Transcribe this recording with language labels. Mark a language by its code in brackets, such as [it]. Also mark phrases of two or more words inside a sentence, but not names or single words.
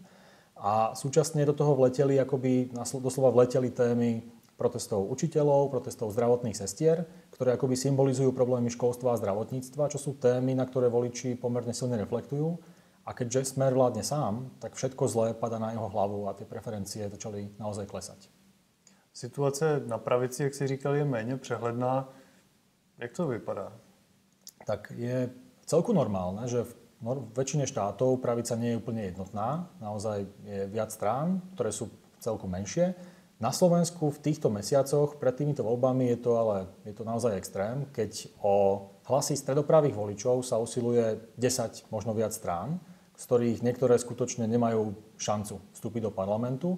[sk] A súčasne do toho vleteli, akoby doslova vleteli témy protestov učiteľov, protestov zdravotných sestier, ktoré akoby symbolizujú problémy školstva a zdravotníctva, čo sú témy, na ktoré voliči pomerne silne reflektujú. A keďže Smer vládne sám, tak všetko zlé padá na jeho hlavu a tie preferencie začali naozaj klesať. [cs] Situace na pravici, jak si říkal, je méně přehledná. Jak to vypadá? [sk] Tak je celku normálne, že v väčšine štátov pravica nie je úplne jednotná. Naozaj je viac strán, ktoré sú celku menšie. Na Slovensku v týchto mesiacoch pred týmito voľbami je to naozaj extrém, keď o hlasy stredopravých voličov sa usiluje 10, možno viac strán, z ktorých niektoré skutočne nemajú šancu vstúpiť do parlamentu.